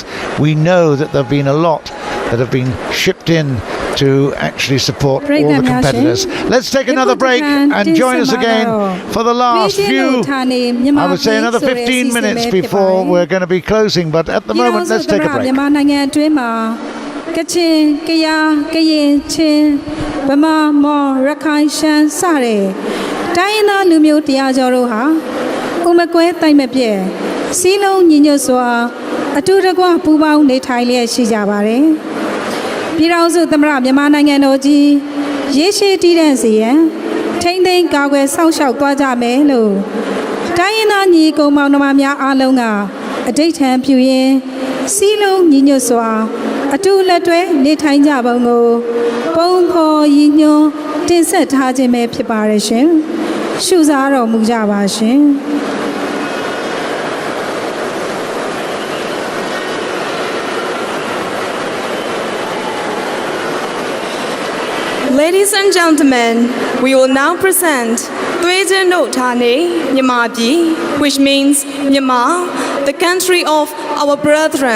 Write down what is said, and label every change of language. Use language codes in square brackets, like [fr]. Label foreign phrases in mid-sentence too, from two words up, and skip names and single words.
[en] We know that there have been a lot that have been shipped in to actually support all the competitors. Let's take another break and join us again for the last few, I would say another 15 minutes before we're going to be closing, but at the moment let's take a break. [my] ကချင်ကယားကရင်ချင်းဗမာမော်ရခိုင်ရှမ်းစတဲ့တိုင်းရင်းသားလူမျိုးတရားကျော်တို့ဟာကိုမကွဲတိုင်မ ပြည့်စီးလုံးညီညွတ်စွာအတူတကွပူးပေါင်းနေထိုင်လျက်ရှိကြပါတယ်ပြည်ထောင်စုသမ္မတမြန်မာနိုင်ငံတော်ကြီးရေရှည်တည်တဲ့စီရန်ထိမ့်သိမ်းကာကွယ်စောင့်ရှောက်သွားကြမယ်လို့တိုင်းရင်းသားညီကောင်မောင်နှမများအားလုံးကအဓိဋ္ဌာန်ပြုရင်းစီးလုံးညီညွတ်စွာအတူလက်တွဲနေထိုင်ကြပုံကိုပုံဖော်ရည်ညွှန်းတင်ဆက်ထားခြင်းပဲဖြစ်ပါရဲ့ရှင်ရှုစားတော်မူကြပါရှင် [en] Ladies and gentlemen, we will now present Tuejen No Thane Myanmar Pi, which means Myanmar, the country of our brethren.